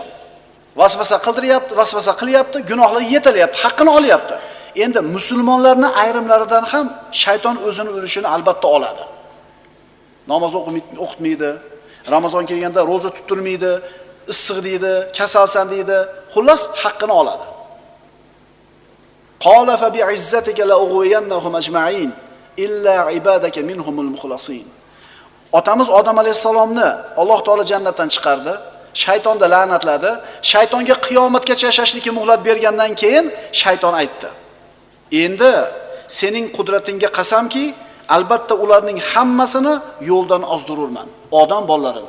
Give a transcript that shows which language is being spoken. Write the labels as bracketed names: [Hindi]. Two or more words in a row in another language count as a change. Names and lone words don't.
[Uzbek] Vasvasa qildiryapti, vasvasa qilyapti, gunohlarga yetalyapti, haqqini olyapti. Endi musulmonlarning ayrimlaridan ham shayton o'zini ulushini albatta oladi. Namoz o'qitmaydi, Ramazon kelganda roza tuttirmaydi, issiq deydi, kasalsan deydi, xullas haqqini oladi. [Arabic] قال فبعزتك لأغوينهم أجمعين إلا عبادك منهم المخلصين. [Uzbek] Otamiz Odam alayhisalomni Alloh taolo jannatdan chiqardi, shaytonda la'natladi. Shaytonga qiyomatgacha yashashlikka muhlat bergandan keyin shayton aytdi: "Endi sening qudratingga qasamki, albatta ularning hammasini yo'ldan ozdirurman, odam bolalarini.